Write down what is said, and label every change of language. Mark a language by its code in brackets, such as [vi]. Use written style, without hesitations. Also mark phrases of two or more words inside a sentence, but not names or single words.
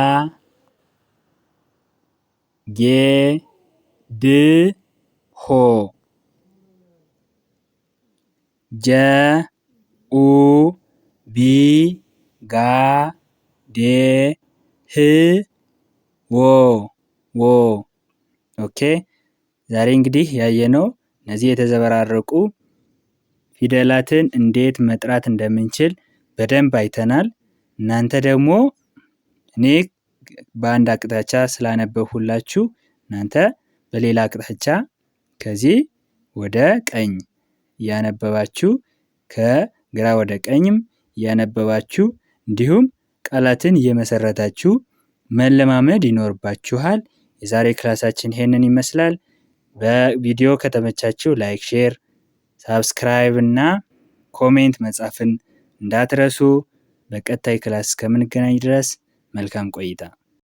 [am] ጌ ድ ሆ ጀ ኡ ቢ ጋ ዴ ህ ዎ ዎ። ኦኬ ዛሬ እንግዲህ ያየነው እነዚህ የተዘበራረቁ ፊደላትን እንዴት መጥራት እንደምንችል በደንብ አይተናል። እናንተ ደግሞ እኔ በአንድ አቅጣጫ ስላነበብሁላችሁ እናንተ በሌላ አቅጣጫ ከዚህ ወደ ቀኝ እያነበባችሁ ከግራ ወደ ቀኝም እያነበባችሁ እንዲሁም ቃላትን እየመሰረታችሁ መለማመድ ይኖርባችኋል። የዛሬ ክላሳችን ይሄንን ይመስላል። በቪዲዮ ከተመቻችሁ [en] like, share, subscribe [am] እና ኮሜንት መጻፍን እንዳትረሱ። በቀጣይ ክላስ እስከምንገናኝ ድረስ መልካም ቆይታ